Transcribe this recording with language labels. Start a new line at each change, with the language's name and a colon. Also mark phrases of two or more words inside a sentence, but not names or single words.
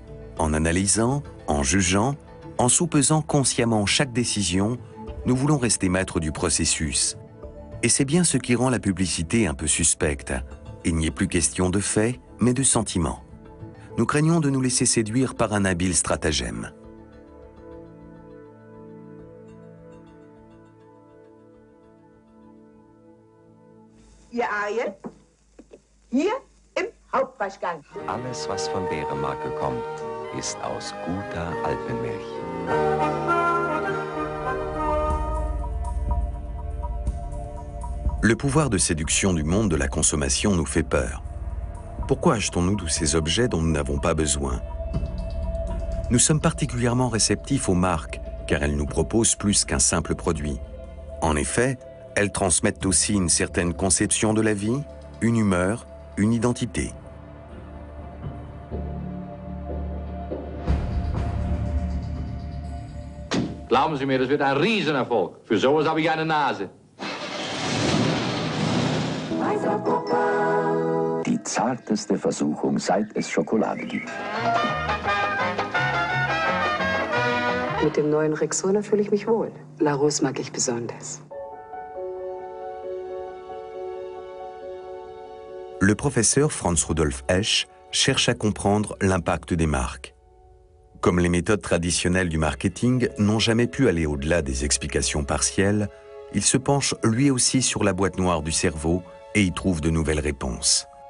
French: En analysant, en jugeant, en soupesant consciemment chaque décision, nous voulons rester maîtres du processus. Et c'est bien ce qui rend la publicité un peu suspecte. Il n'y est plus question de faits, mais de sentiments. Nous craignons de nous laisser séduire par un habile stratagème.
German: Ihr Aien, hier im Hauptwaschgang. Alles, was von Bärenmarke kommt, ist aus guter Alpenmilch.
French: Le pouvoir de séduction du monde de la consommation nous fait peur. Pourquoi achetons-nous tous ces objets dont nous n'avons pas besoin? Nous sommes particulièrement réceptifs aux marques, car elles nous proposent plus qu'un simple produit. En effet, elles transmettent aussi une certaine conception de la vie, une humeur, une identité.
German: Glauben Sie mir, das wird ein Riesenerfolg. Für sowas habe ich eine Nase. Die zarteste Versuchung, seit es Schokolade gibt. Mit dem neuen Rexona fühle ich mich wohl. La Rose mag ich besonders.
French: le professeur Franz Rudolf Esch cherche à comprendre l'impact des marques. Comme les méthodes traditionnelles du marketing n'ont jamais pu aller au-delà des explications partielles, il se penche lui aussi sur la boîte noire du cerveau et y trouve de nouvelles réponses.